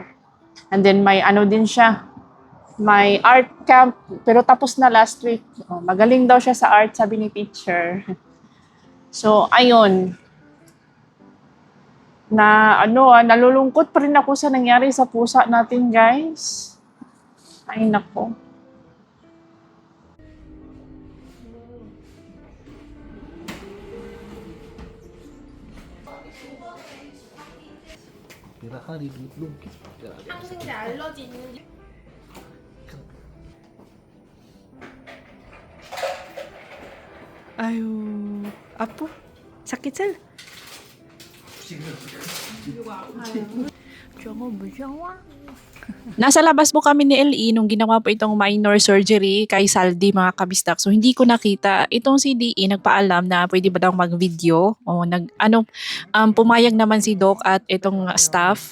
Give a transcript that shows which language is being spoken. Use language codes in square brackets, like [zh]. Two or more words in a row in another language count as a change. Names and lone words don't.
[en] And then [tl] may din siya. May art camp. Pero tapos na [en] last week. [tl] Magaling daw siya sa art, sabi ni teacher. So, ayun. Nalulungkot pa rin ako sa nangyari sa pusa natin, guys. Ay, nako. [ko] 항생제 알러지 있는지 아유, 아프? [tl] sakit sir? Nasa labas po kami ni LE nung ginawa po itong [en] minor surgery [tl] kay Saldi mga kabistak. So hindi ko nakita itong si DE nagpaalam na pwede ba daw mag-video o pumayag naman si Doc at itong staff.